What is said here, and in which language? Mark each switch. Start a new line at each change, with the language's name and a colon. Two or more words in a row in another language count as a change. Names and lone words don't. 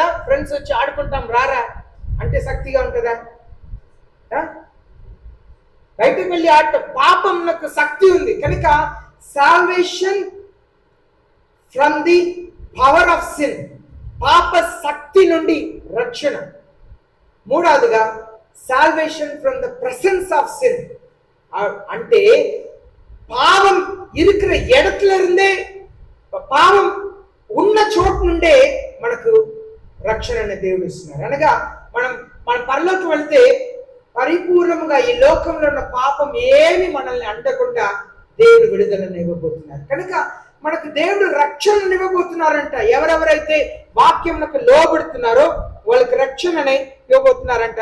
Telugu: ఫ్రెండ్స్ వచ్చి ఆడుకుంటాం రారా అంటే శక్తిగా ఉంటుందా? బయటకు వెళ్ళి ఆడటం, పాపం నాకు శక్తి ఉంది కనుక
English: salvation from the power of sin,
Telugu: పాప శక్తి నుండి రక్షణ.
English: మూడవదిగా salvation from the presence of sin,
Tamil: అంటే பாவம் இருக்கிற இடத்துல இருந்தே,
Telugu: పాపం ఉన్న చోటు నుండే మనకు రక్షణని దేవుడు ఇస్తున్నారు. అనగా మన పరలోకి వెళ్తే పరిపూర్ణంగా ఈ లోకంలో ఉన్న పాపం ఏమి మనల్ని అంటకుండా దేవుడు విడుదలను ఇవ్వబోతున్నారు. కనుక మనకు దేవుడు రక్షణను ఇవ్వబోతున్నారంట. ఎవరెవరైతే వాక్యంకు లోబడుతున్నారో వాళ్ళకి రక్షణని ఇవ్వబోతున్నారంట.